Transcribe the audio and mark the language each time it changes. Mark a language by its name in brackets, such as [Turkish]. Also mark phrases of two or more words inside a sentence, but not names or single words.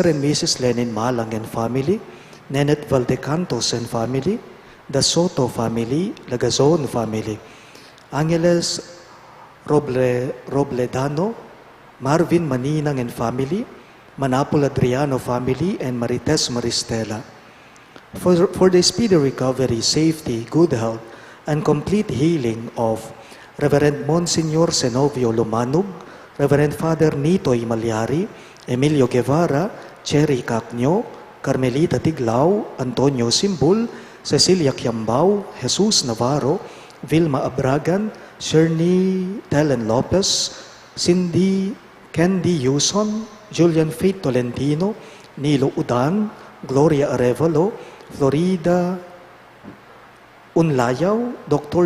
[English] and Mrs. Lenin Malang and family, Nenet Valdecantos and family, the Soto family, Lagazon family, Angeles Robledano, Marvin Maninang and family, Manapol Adriano family, and Marites Maristela. For the speedy recovery, safety, good health, and complete healing of Reverend Monsignor Senovio Lumanog, Reverend Father Nitoy Malyari, Emilio Guevara, Cherry Cacnyo, Carmelita Tiglao, Antonio Simbul, Cecilia Quiambao, Jesus Navarro, Vilma Abragan, Shirley Telen Lopez, Cindy Candy Yuson, Julian Faith Tolentino, Nilo Udan, Gloria Arevalo, Florida Unlayaw, Dr.